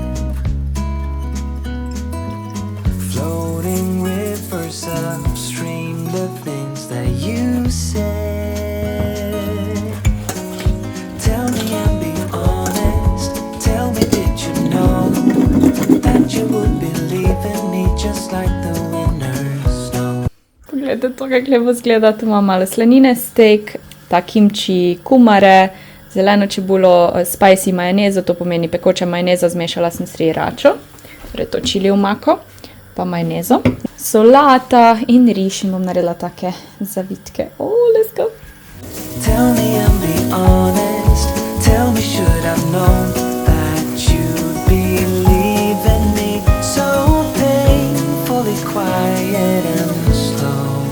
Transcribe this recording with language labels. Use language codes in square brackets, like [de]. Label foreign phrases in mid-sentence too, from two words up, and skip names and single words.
[en] Floating rivers upstream, the things that you said. Tell me and be honest, tell me did you know that you would believe in me just like the winter's snow? [sl] Poglejte to, kako lepo zgleda, tu imam malo slanine, steak, ta kimči, kumare, zeleno čebulo, spicy majonezo, to pomeni pekoča majoneza, zmešala sem sriračo, torej to čili omako, pa majonezo, solata in riž in bom naredila take zavitke. [en] Let's go! Tell me and be honest, tell me should I've known that you'd believe in me, so painfully quiet and slow.